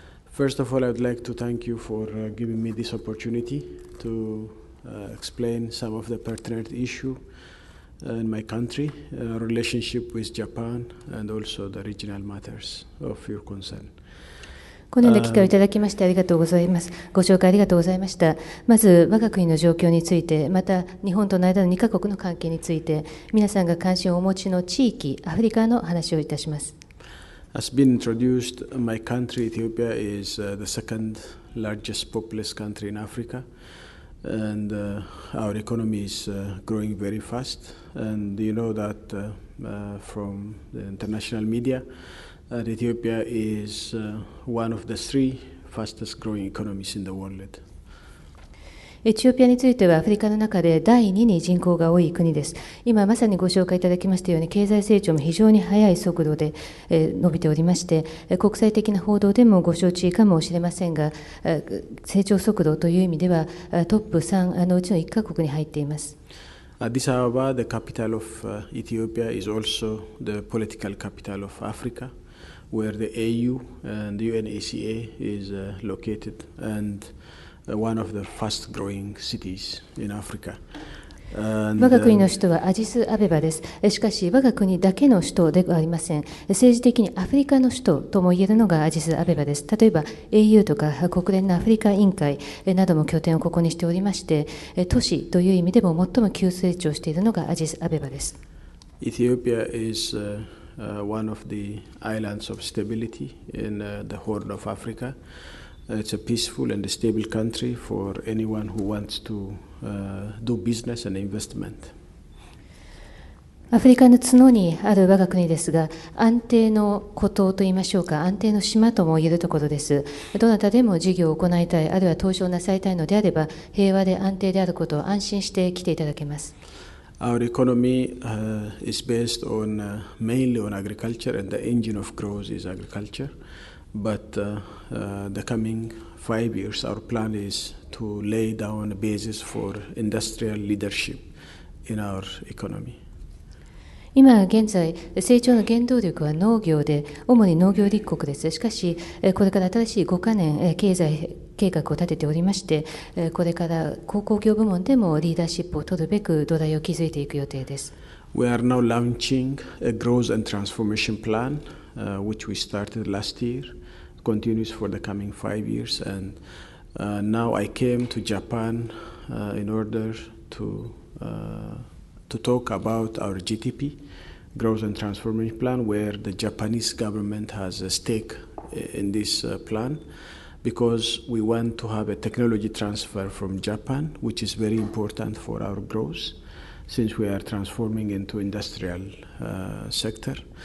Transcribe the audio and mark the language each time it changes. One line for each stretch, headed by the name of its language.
English: First of all, I would like to thank you for giving me this opportunity to explain some of the pertinent issue in my country, relationship with Japan, and also the regional matters of your concern.
Japanese: このような機会をいただきましてありがとうございます。ご紹介ありがとうございました。まず、我が国の状況について、また日本との間の2カ国の関係について、皆さんが関心をお持ちの地域、アフリカの話をいたします。
English: As been introduced, my country, Ethiopia, is the second largest populous country in Africa, and our economy is growing very fast. And you know that from the international media, that Ethiopia is one of the 3 fastest growing economies in the world.
Japanese: エチオピアについてはアフリカの中で第2に人口が多い国です。今まさにご紹介いただきましたように経済成長も非常に速い速度で伸びておりまして、国際的な報道でもご承知かもしれませんが、成長速度という意味ではトップ3のうちの1カ国に入っています。
English: Addis Ababa, the capital of Ethiopia, is also the political capital of Africa, where the AU and the UNACA is located, and one of the fast-growing cities in Africa.
Japanese: 我が国の首都はアディスアベバです。しかし、我が国だけの首都ではありません。政治的にアフリカの首都とも言えるのがアディスアベバです。例えば、AU とか国連のアフリカ委員会なども拠点をここにしておりまして、都市という意味でも最も急成長しているのがアディスアベバです。
English: Ethiopia is one of the islands of stability in the Horn of Africa. It's a peaceful and stable country for anyone who wants to do business and investment.
Japanese: アフリカの角にある我が国ですが、安定の孤島といいましょうか、安定の島とも言えるところです。どなたでも事業を行いたい、あるいは投資をなさりたいのであれば、平和で安定であることを安心して来ていただけます。
English: Our economy is based on mainly on agriculture, and the engine of growth is agriculture. but the coming 5 years, our plan is to lay down a basis for industrial leadership in our economy.
Japanese: 今現在、成長の原動力は農業で、主に農業立国です。しかし、これから新しい5カ年経済計画を立てておりまして、これから鉱工業部門でもリーダーシップを取るべく土台を築いていく予定です。
English: We are now launching a growth and transformation plan, which we started last year, continues for the coming 5 years, and now I came to Japan in order to talk about our GTP, Growth and Transformation Plan, where the Japanese government has a stake in this plan, because we want to have a technology transfer from Japan, which is very important for our growth, since we are transforming into industrial sector.